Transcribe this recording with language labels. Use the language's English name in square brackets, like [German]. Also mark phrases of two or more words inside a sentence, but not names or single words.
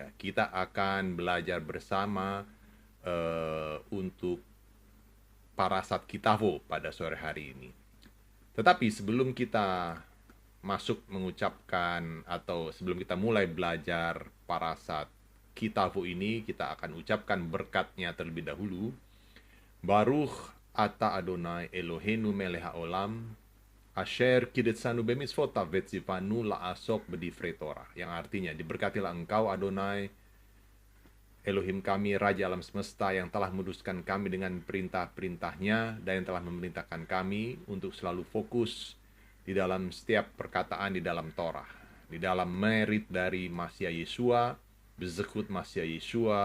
[Indonesian] Kita akan belajar bersama untuk Parasat Kitavo pada sore hari ini. Tetapi sebelum kita masuk mengucapkan atau sebelum kita mulai belajar Parasat Kitavo ini, kita akan ucapkan berkatnya terlebih dahulu. [Hebrew] ברוך אתה אדני אלהינו מלך העולם אשר קדשנו במצותיו וצונו לעסוק בדברי תורה, [Indonesian] yang artinya diberkatilah engkau Adonai Elohim kami, Raja alam semesta, yang telah meluruskan kami dengan perintah-perintahnya dan yang telah memerintahkan kami untuk selalu fokus di dalam setiap perkataan di dalam Torah, di dalam merit dari Masya Yeshua, [Hebrew] בזכות משיח ישוע.